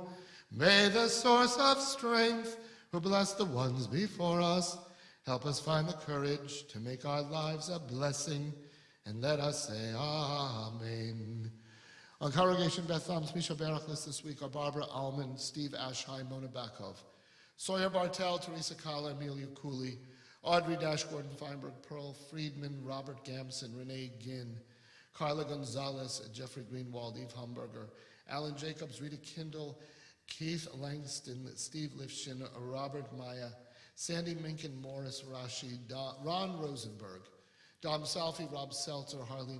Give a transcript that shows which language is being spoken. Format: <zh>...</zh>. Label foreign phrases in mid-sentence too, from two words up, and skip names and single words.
<en>May the source of strength, who bless the ones before us, help us find the courage to make our lives a blessing, and let us say Amen. On Congregation Beth Am's Mishaberach list this week are Barbara Allman, Steve Ashheim, Mona Bakov, Sawyer Bartel, Teresa Kala, Amelia Cooley, Audrey Dash, Gordon Feinberg, Pearl Friedman, Robert Gamson, Renee Ginn, Carla Gonzalez, Jeffrey Greenwald, Eve Humberger, Alan Jacobs, Rita Kindle, Keith Langston, Steve Lifshin, Robert Maya, Sandy Minkin, Morris Rashi, Ron Rosenberg, Dom Salfi, Rob Seltzer, Harleen</en>